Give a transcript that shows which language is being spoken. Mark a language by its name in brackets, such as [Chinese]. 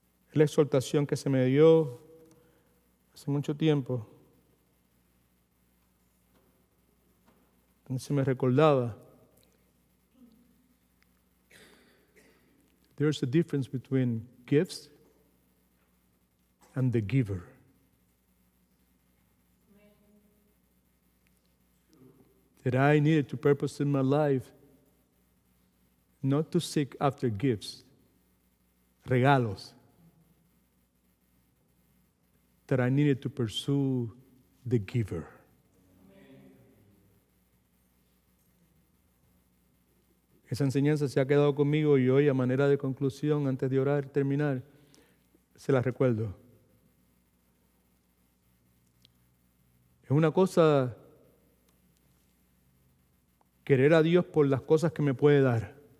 [Spanish] Es la exhortación que se me dio hace mucho tiempo, donde se me recordaba. [English] There's a difference between gifts and the giver. That I needed to purpose in my life not to seek after gifts, regalos. That I needed to pursue the giver. [Spanish] Esa enseñanza se ha quedado conmigo y hoy, a manera de conclusión, antes de orar y terminar, se la recuerdo. Es una cosa querer a Dios por las cosas que me puede dar.